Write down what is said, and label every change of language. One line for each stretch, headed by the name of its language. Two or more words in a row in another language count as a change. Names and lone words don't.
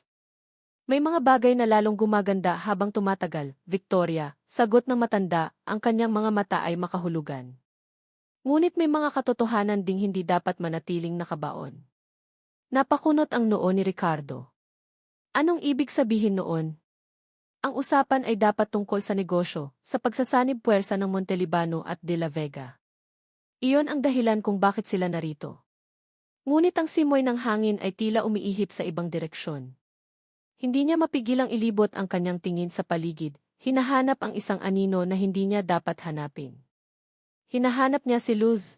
Filipino: May mga bagay na lalong gumaganda habang tumatagal, Victoria, sagot ng matanda, ang kanyang mga mata ay makahulugan. Ngunit may mga katotohanan ding hindi dapat manatiling nakabaon. Napakunot ang noo ni Ricardo. Anong ibig sabihin noon? Ang usapan ay dapat tungkol sa negosyo, sa pagsasanib puwersa ng Montelibano at de la Vega. Iyon ang dahilan kung bakit sila narito. Ngunit ang simoy ng hangin ay tila umiihip sa ibang direksyon. Hindi niya mapigilang ilibot ang kanyang tingin sa paligid, hinahanap ang isang anino na hindi niya dapat hanapin. Hinahanap niya si Luz.